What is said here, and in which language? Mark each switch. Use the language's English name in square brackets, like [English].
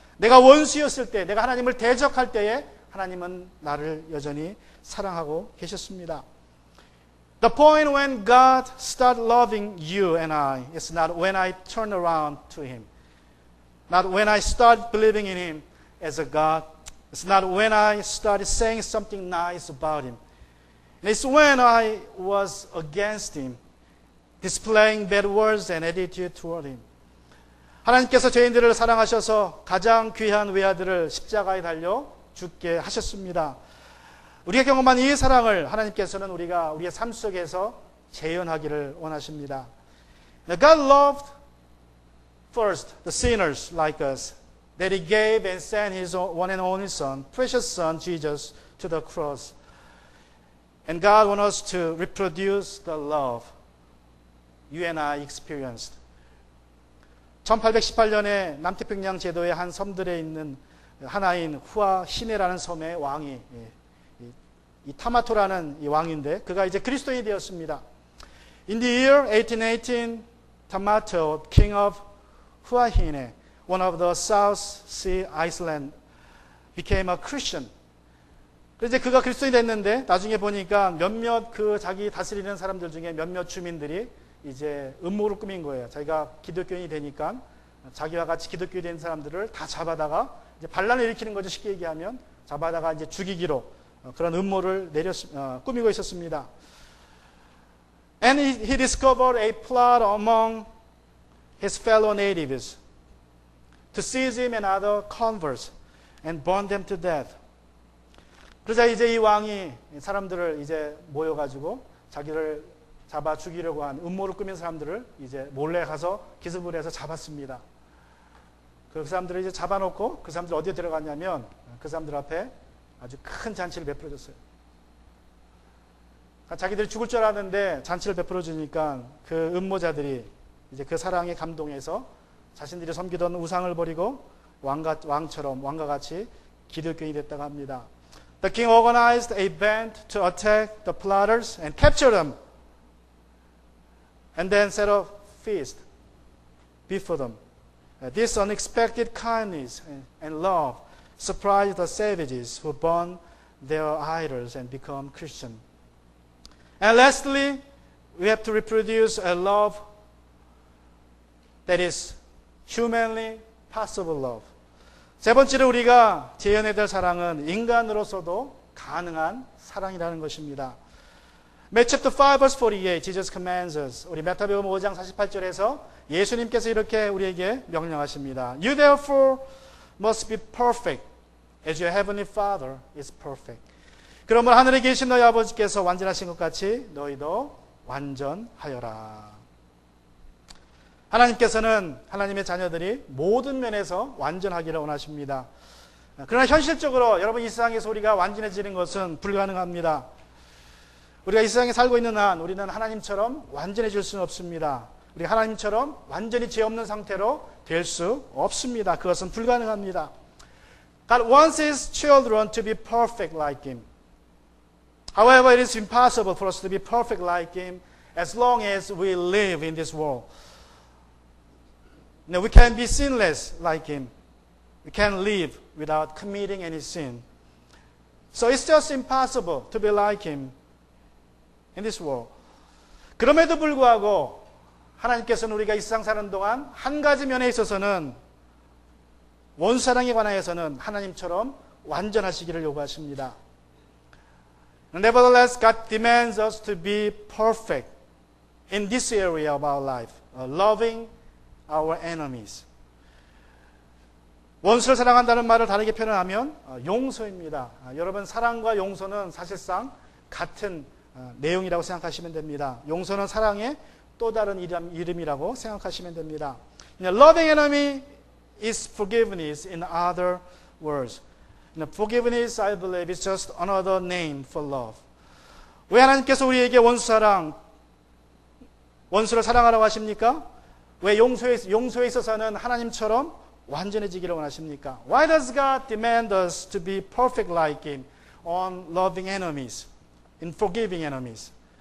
[Korean] 내가 원수였을 때, 내가 하나님을 대적할 때에 하나님은 나를 여전히 사랑하고 계셨습니다. [English] The point when God started loving you and I is not when I turn around to Him. Not when I start believing in Him as a God. It's not when I started saying something nice about Him. It's when I was against Him, displaying bad words and attitude toward Him. [Korean] 하나님께서 죄인들을 사랑하셔서 가장 귀한 외아들을 십자가에 달려 죽게 하셨습니다. 우리가 경험한 이 사랑을 하나님께서는 우리의 삶 속에서 재현하기를 원하십니다. [English] God loved first the sinners like us, that He gave and sent His one and only Son, precious Son, Jesus, to the cross. And God wants us to reproduce the love you and I experienced. [Korean] 1818년에 남태평양 제도의 한 섬들에 있는 하나인 후아 시네라는 섬의 왕이 이 타마토라는 이 왕인데 그가 이제 그리스도인이 되었습니다. [English] In the year 1818, Tamato, king of Hua Hine, one of the South Sea Island, became a Christian. [Korean] 그래서 그가 그리스도인이 됐는데 나중에 보니까 몇몇 그 자기 다스리는 사람들 중에 몇몇 주민들이 이제 음모를 꾸민 거예요. 자기가 기독교인이 되니까 자기와 같이 기독교인이 된 사람들을 다 잡아다가 이제 반란을 일으키는 거죠. 쉽게 얘기하면 잡아다가 이제 죽이기로 그런 음모를 꾸미고 있었습니다. [English] And he discovered a plot among his fellow natives to seize him and other converts and burn them to death. [Korean] 그러자 이제 이 왕이 사람들을 이제 모여가지고 자기를 잡아 죽이려고 한 음모를 꾸민 사람들을 이제 몰래 가서 기습을 해서 잡았습니다. 그 사람들을 이제 잡아놓고 그 사람들 어디에 들어갔냐면 그 사람들 앞에 아주 큰 잔치를 베풀어줬어요. 자기들이 죽을 줄 알았는데 잔치를 베풀어주니까 그 음모자들이 이제 그 사랑에 감동해서 자신들이 섬기던 우상을 버리고 왕과 같이 기독교인이 됐다고 합니다. [English] The king organized a band to attack the plotters and capture them, and then set a feast before them. This unexpected kindness and love surprised the savages who burn their idols and become Christian. And lastly, we have to reproduce a love that is humanly possible love. [Korean] 세 번째로 우리가 재현해야 될 사랑은 인간으로서도 가능한 사랑이라는 것입니다. [English] Matthew chapter 5 verse 48, Jesus commands us. [Korean] 우리 마태복음 5장 48절에서 예수님께서 이렇게 우리에게 명령하십니다. [English] You therefore must be perfect as your heavenly Father is perfect. [Korean] 그러므로 하늘에 계신 너희 아버지께서 완전하신 것 같이 너희도 완전하여라. 하나님께서는 하나님의 자녀들이 모든 면에서 완전하기를 원하십니다. 그러나 현실적으로 여러분 이 세상에서 우리가 완전해지는 것은 불가능합니다. 우리가 이 세상에 살고 있는 한 우리는 하나님처럼 완전해질 수는 없습니다. 우리 하나님처럼 완전히 죄 없는 상태로 될 수 없습니다. 그것은 불가능합니다. [English] God wants His children to be perfect like Him. However, it is impossible for us to be perfect like Him as long as we live in this world. Now, we can be sinless like Him. We can live without committing any sin. So it's just impossible to be like Him in this world. [Korean] 그럼에도 불구하고 하나님께서는 우리가 이 세상 사는 동안 한 가지 면에 있어서는 원수사랑에 관하여서는 하나님처럼 완전하시기를 요구하십니다. [English] Nevertheless, God demands us to be perfect in this area of our life, loving our enemies. [Korean] 원수를 사랑한다는 말을 다르게 표현하면 용서입니다. 여러분 사랑과 용서는 사실상 같은 내용이라고 생각하시면 됩니다. 용서는 사랑의 또 다른 이름이라고 생각하시면 됩니다. [English] Loving enemy is forgiveness in other words. Forgiveness, I believe, is just another name for love. [Korean] 왜 하나님께서 우리에게 원수를 사랑하라고 하십니까? 왜 용서에 있어서는 하나님처럼 완전해지기를 원하십니까? [English] Why does God demand us to be perfect like Him on loving enemies, in forgiving enemies?